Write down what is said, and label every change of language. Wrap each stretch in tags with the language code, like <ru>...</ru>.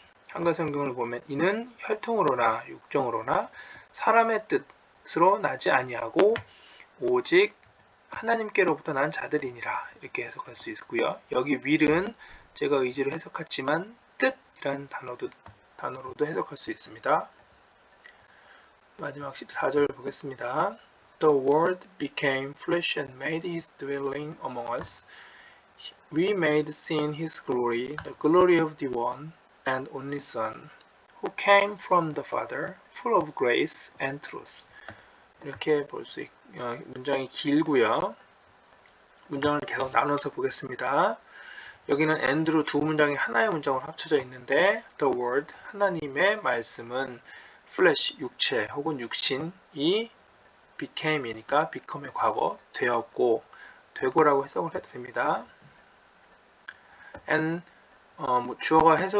<ko>한글 성경을 보면 이는 혈통으로나 육정으로나 사람의 뜻으로 나지 아니하고 오직 하나님께로부터 난 자들이니라 이렇게 해석할 수 있고요. 여기 will은 제가 의지로 해석했지만 뜻이라는 단어로도 해석할 수 있습니다. 마지막 14절 보겠습니다.</ko> <en>The word became flesh and made his dwelling among us. We made seen his glory, the glory of the one and only Son, who came from the Father, full of grace and truth.</en> <ko>이렇게 볼 수 문장이 길고요. 문장을 계속 나눠서 보겠습니다. 여기는 and로 두 문장이 하나의 문장으로 합쳐져 있는데 the word, 하나님의 말씀은 flesh, 육체 혹은 육신이 became이니까 become의 과거, 되었고, 되고라고 해석을 해도 됩니다. and 주어가</ko>